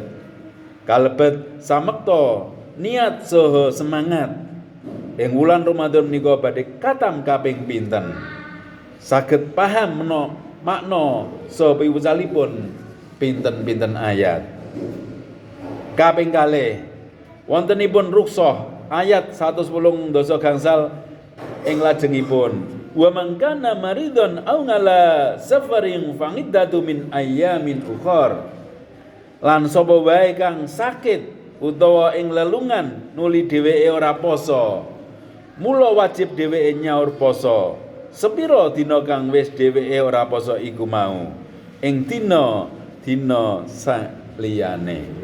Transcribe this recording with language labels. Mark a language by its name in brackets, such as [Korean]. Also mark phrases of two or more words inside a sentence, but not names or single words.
[Javanese] Kalebet samekta niat saha semangat ing wulan Ramadan menika badhe katam kaping pinten. Saged paham makna saha piwucalipun pinten-pinten ayat. Kaping kalih wontenipun ruksah ayat 110 gangsal ing lajengipun [Arabic] ومن كان مريضا أو على سفر فعدة من أيام أخر. [Javanese] Lan sapa wae kang sakit utawa ing lelungan nuli dheweke ora poso mula wajib dheweke nyaur poso sepira dina kang wis dheweke ora poso iku mau ing dina saliyane.